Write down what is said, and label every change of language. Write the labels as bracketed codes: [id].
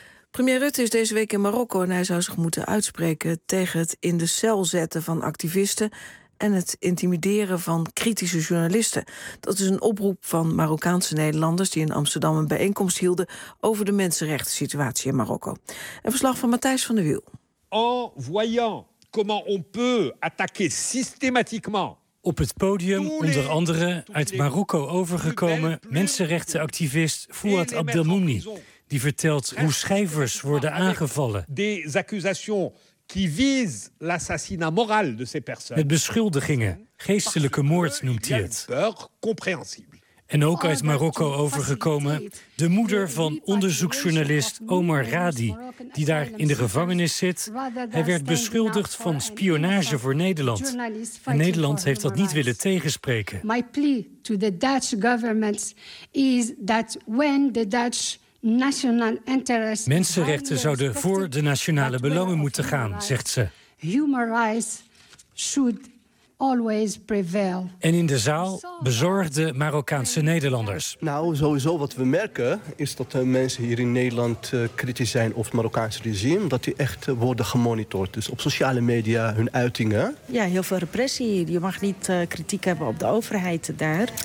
[nl] Premier Rutte is deze week in Marokko en hij zou zich moeten uitspreken tegen het in de cel zetten van activisten en het intimideren van kritische journalisten. Dat is een oproep van Marokkaanse Nederlanders die in Amsterdam een bijeenkomst hielden over de mensenrechten situatie in Marokko. Een verslag van Matthijs van der Wiel. [fr] En voyant. Comment on peut attaquer systématiquement. [nl] Op het podium, onder andere uit Marokko overgekomen, mensenrechtenactivist Fouad Abdelmouni, die vertelt hoe schrijvers worden aangevallen. [fr] Des accusations qui visent l'assassinat moral de ces personnes. [nl] Met beschuldigingen, geestelijke moord noemt hij het. En ook uit Marokko overgekomen, de moeder van onderzoeksjournalist Omar Radi, die daar in de gevangenis zit. Hij werd beschuldigd van spionage voor Nederland. En Nederland heeft dat niet willen tegenspreken. [en] My plea to the Dutch government is that when the Dutch national interests. [nl] Mensenrechten zouden voor de nationale belangen moeten gaan, zegt ze. [en] Human rights should always prevail. [nl] En in de zaal bezorgde Marokkaanse Nederlanders. Nou, sowieso wat we merken is dat de mensen hier in Nederland kritisch zijn over het Marokkaanse regime, dat die echt worden gemonitord. Dus op sociale media hun uitingen. Ja, heel veel repressie hier. Je mag niet kritiek hebben op de overheid daar.